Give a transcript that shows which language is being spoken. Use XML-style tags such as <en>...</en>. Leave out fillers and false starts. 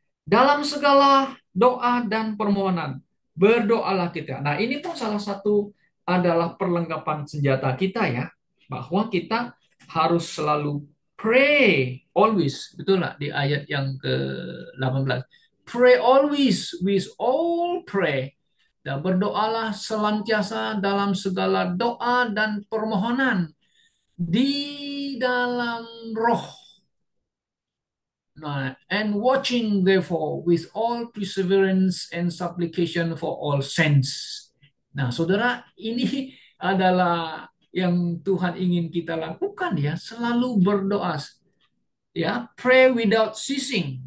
<id>Dalam segala doa dan permohonan, berdoalah kita. Nah, ini pun salah satu adalah perlengkapan senjata kita ya, bahwa kita harus selalu</id> <en>pray always.</en> <id>Betul nggak di ayat yang ke-18?</id> <en>Pray always with all pray.</en> <id>Dan berdoalah selantiasa dalam segala doa dan permohonan di dalam roh.</id> <en>Nah, and watching therefore with all perseverance and supplication for all saints.</en> <id>Nah, saudara, ini adalah yang Tuhan ingin kita lakukan ya, selalu berdoa.</id> <en>Ya, pray without ceasing.</en>